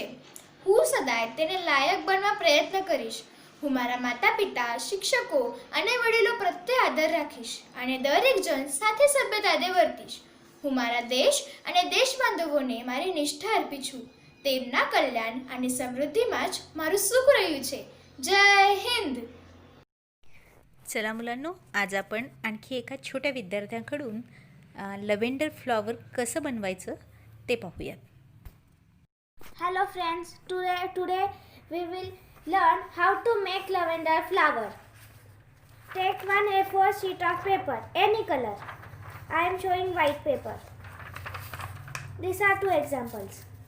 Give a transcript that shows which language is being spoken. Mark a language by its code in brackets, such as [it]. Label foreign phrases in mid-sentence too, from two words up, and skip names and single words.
[gu] હું સદાય તેને લાયક બનવા પ્રયત્ન કરીશ. હું મારા માતા પિતા, શિક્ષકો અને વડીલો પ્રત્યે આદર રાખીશ અને દરેક જણ સાથે સભ્યતાથી વર્તીશ. હું મારા દેશ અને દેશબાંધવોને મારી નિષ્ઠા અર્પી છું. તેમના કલ્યાણ અને समृद्धीમાં જ મારું સુખ રહ્યું છે. [hi] जय हिंद. [mr] चला मुलांनो, आज आपण आणखी एका छोट्या विद्यार्थ्यांकडून [en] lavender flower [mr] कसं बनवायचं ते पाहूयात. [en] Hello friends, today we will learn how to make lavender flower. Take one A4 sheet of paper, any color. I am showing white paper. These are two examples.